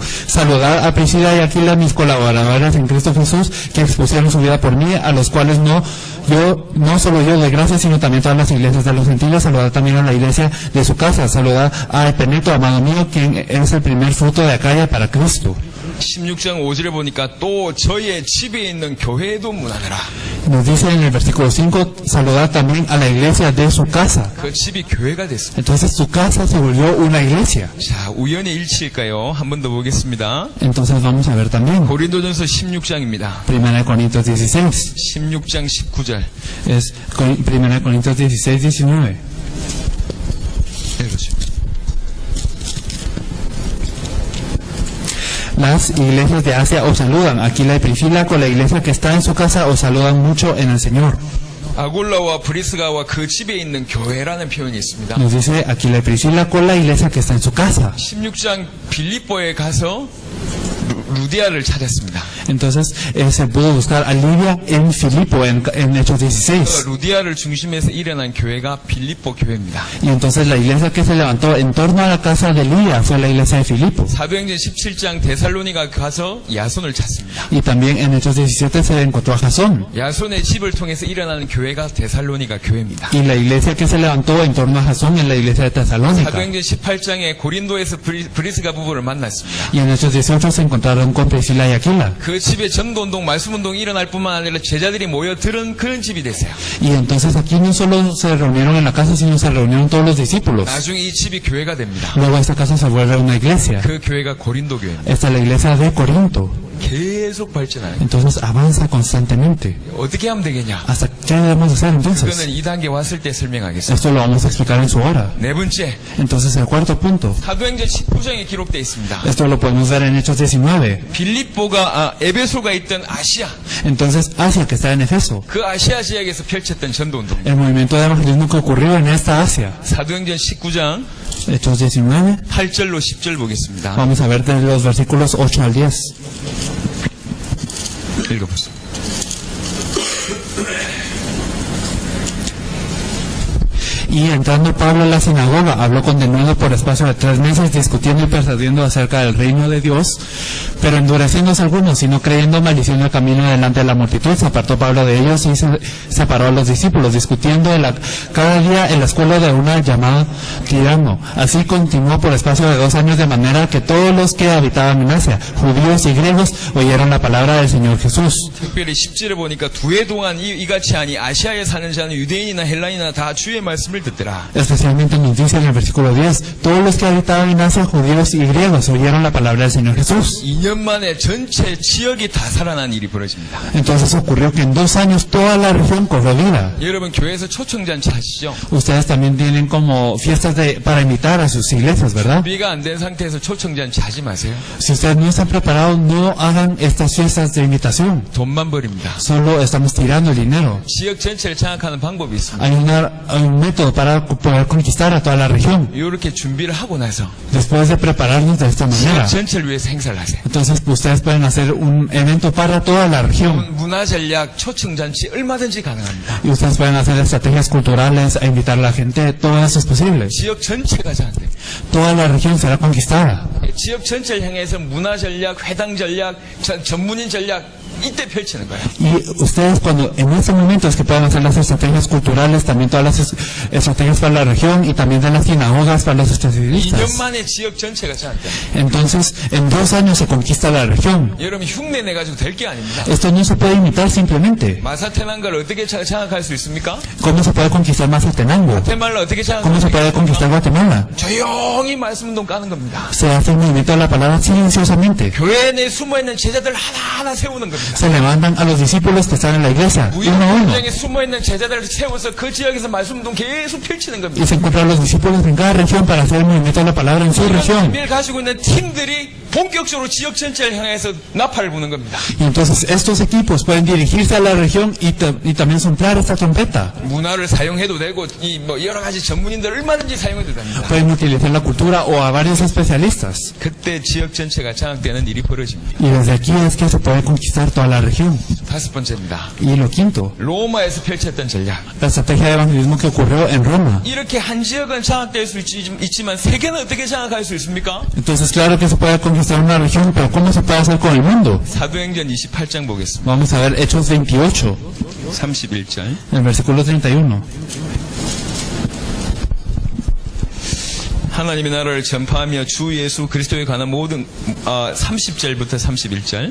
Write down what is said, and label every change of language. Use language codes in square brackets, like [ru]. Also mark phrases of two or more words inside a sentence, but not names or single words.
[es] Saludad a Priscila y Aquila, mis colaboradoras en Cristo Jesús, que expusieron su vida por mí, a los cuales no solo yo doy gracias, sino también todas las iglesias de los gentiles. Saludad también a la iglesia de su casa. Saludad a Epeneto, amado mío, quien es el primer fruto de Acaya para Cristo. [ko] 16장 5절에 보니까 또 저의 집에 있는 교회도 문안하라. [es] Nos dice en el versículo 5, saludad también a la iglesia de su casa. [ko] 그 집이 교회가 됐습니다. [es] Entonces su casa se volvió una iglesia. [ko] 자, 우연의 일치일까요? 한 번 더 보겠습니다. [es] Entonces vamos a ver también. [ko] 고린도전서 16장입니다. [es] 1 Corintios 16. [ko] 16장 19절. [es] Es 1 Corintios 16, 19. [ko] 읽으시죠. [es] Las iglesias de Asia os saludan. Aquila y Priscila con la iglesia que está en su casa os saludan mucho en el Señor. [ko] 아굴라와 브리스가와 그 집에 있는 교회라는 표현이 있습니다. [es] Nos dice Aquila y Priscila con la iglesia que está en su casa. [ko] 16장 빌립보에 가서 루디아를 찾았습니다. [es] Entonces se pudo buscar a Lidia en Filipo, en Hechos 16. [ko] 루디아를 중심에서 일어난 교회가 빌립보 교회입니다. [es] Y entonces la iglesia que se levantó en torno a la casa de Lidia fue la iglesia de Filipo. [ko] 사도행전 17장 데살로니가 가서 야손을 찾습니다. [es] Y también en Hechos 17 se encontró a Jasón. [ko] 야손의 집을 통해서 일어나는 교회가 데살로니가 교회입니다. [es] Y la iglesia que se levantó en torno a Jasón en la iglesia de Tesalónica. [ko] 사도행전 18장에 고린도에서 브리스가 부부를 만났습니다. [es] Y en Hechos 18 se encontraron con Priscila y Aquila. [ko] 그 집에 전도운동, 말씀운동이 일어날 뿐만 아니라 제자들이 모여 들은 그런 집이 됐어요. [es] Y entonces aquí no solo se reunieron en la casa, sino se reunieron todos los discípulos. [ko] 나중에 이 집이 교회가 됩니다. [es] Luego esta casa se vuelve una iglesia. [ko] 그 교회가 고린도 교회입니다. [es] Esta es la iglesia de Corinto. [ko] 계속 발전하요. [es] Entonces avanza constantemente. [ko] 어떻게 하면 되겠냐? [es] ¿Hasta qué debemos hacer entonces? [ko] 그거는 2단계 왔을 때 설명하겠습니다. [es] Esto lo vamos a explicar en su hora. [ko] 네 번째, [es] Entonces el cuarto punto. [ko] 사도행전 19장에 기록되어 있습니다. [es] Esto lo podemos ver en Hechos 19. [ko] 빌립보가 에베소가 있던 아시아, [es] Entonces Asia, que está en Efeso. [ko] 그 아시아 지역에서 펼쳤던 전도운동. [es] El movimiento de evangelismo que ocurrió en esta Asia. [ko] 사도행전 19장 [es] Hechos 19. [ko] 8절로 10절 보겠습니다. [es] Vamos a ver de los versículos 8 al 10. [ko] 읽어보세요. [es] Y entrando Pablo a la sinagoga, habló con denuedo por espacio de 3 meses, discutiendo y persuadiendo acerca del reino de Dios, pero endureciéndose algunos y no creyendo, maldiciendo el camino delante de la multitud. Se apartó Pablo de ellos y se separó a los discípulos, discutiendo cada día en la escuela de una llamada Tirano. Así continuó por espacio de 2 años, de manera que todos los que habitaban en Asia, judíos y griegos, oyeron la palabra del Señor Jesús. [ko] 특별히 10절에 보니까 2해 동안 이같이 하니 아시아에 사는 자는 유대인이나 헬라인이나 다 주의 말씀을 듣더라. [es] Especialmente nos dice en el versículo 10, todos los que habitaban en Asia, judíos y griegos, oyeron la palabra del Señor Jesús. [ko] 2년 만에 전체 지역이 다 살아난 일이 벌어집니다. [es] Entonces ocurrió que en 2 años toda la región cobró vida. [ko] 여러분 교회에서 초청잔치 하시죠? [es] Ustedes también tienen como fiestas para invitar a sus iglesias, ¿verdad? [ko] 준비가 안 된 상태에서 초청잔치 하지 마세요. [es] Si ustedes no están preparados, no hagan estas fiestas de invitación. [ko] 돈만 버립니다. [es] Solo estamos tirando el dinero. [ko] 지역 전체를 장악하는 방법이 있습니다. [es] Hay un método para poder conquistar a toda la región. [ko] 이렇게 준비를 하고 나서 [es] Después de prepararnos de esta manera, [ko] 지역 전체를 위해서 행사를 하세요. [es] entonces ustedes pueden hacer un evento para toda la región. [ko] 문화 전략, 초청잔치 얼마든지 가능합니다. [es] Y ustedes pueden hacer estrategias culturales a invitar a la gente. Todo eso es posible. [ko] 지역 전체가 장악됩니다. [es] Toda la región será conquistada. [ko] 지역 전체를 향해서 문화 전략, 회당 전략, 전문인 전략 이때 펼치는 거예요. [es] Y ustedes cuando en ese momento es que pueden hacer las estrategias culturales, también todas las estrategias para la región y también de las sinagogas para los [ko] 2년 [es] especialistas. [ko] 만에 지역 전체가 장악됩니다. [es] Entonces, en 2 años se conquista la región. [ko] 여러분 흉내 내가지고 될 게 아닙니다. [es] Esto no se puede imitar simplemente. [ko] 마사테난가를 어떻게 장악할 수 있습니까? [es] ¿Cómo se puede conquistar Mazatenango? [ko] 과테말라 어떻게 [es] ¿Cómo se [ko] 장악할 [es] puede conquistar Guatemala? [ko] 조용히 말씀운동 까는 겁니다. [es] Se hace el movimiento de la palabra silenciosamente. [ko] 교회 내에 숨어있는 제자들 하나하나 세우는 겁니다. [es] Se levantan a los discípulos que están en la iglesia, uno a uno. [ko] 무역행정에 숨어있는 제자들을 세워서 그 지역에서 말씀운동 계속 펼치는 겁니다. [es] Y se encuentran los discípulos en cada región para hacer el movimiento de la palabra en su [ko] 이런 [es] región. [ko] 의미를 가지고 있는 팀들이 본격적으로 지역 전체를 향해서 나팔을 부는 겁니다. [es] Y entonces estos equipos pueden dirigirse a la región y también soplar esta trompeta. [ko] 문화를 사용해도 되고 이 뭐 여러 가지 전문인들 얼마든지 사용해도 됩니다. [es] Pueden utilizar la cultura o a varios especialistas. [ko] 그때 지역 전체가 장악되는 일이 벌어집니다. [es] Y desde aquí es que se puede conquistar toda la región. [ko] 5번째입니다. [es] Y lo quinto, [ko] 로마에서 펼쳤던 전략. [es] la estrategia de evangelismo que ocurrió en Roma. [ko] 이렇게 한 지역은 장악될 수 있지만 세계는 어떻게 장악할 수 있습니까? [es] Entonces claro que se puede conquistar una región, pero ¿cómo se puede hacer con el mundo? [ko] 사도행전 28장 보겠습니다. [es] Vamos a ver Hechos 28, [ko] 31절. [es] el versículo 31. [ko] 하나님의 나라를 전파하며 주 예수 그리스도에 관한 모든 30절부터 31절